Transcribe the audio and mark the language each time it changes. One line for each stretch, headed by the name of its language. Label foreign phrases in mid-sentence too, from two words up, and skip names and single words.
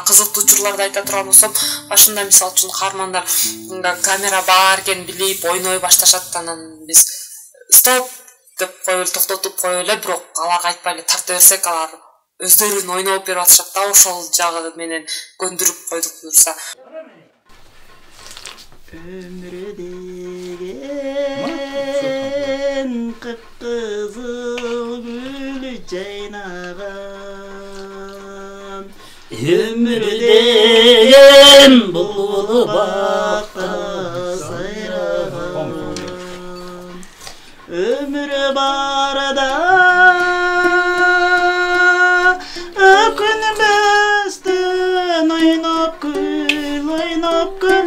Kyrgyz: Кызыктуу учурларды айта турган болсом, башында мисалы үчүн каармандар камера бар экенин билип ойной башташат, анан биз стоп деп коюп токтотуп коюп эле, бирок аларга айтпай эле тарта берсек, алар өздөрүн ойноп берип атышат да, ошол жагы менен көндүрүп койдук буюрса. Өмүрү деген кыпкызыл гүлү кайнаган, өмүрү деген булбулу бакта сайраган, өмүрү барада өкүнбөстөн ойноп гүл, ойноп гүл.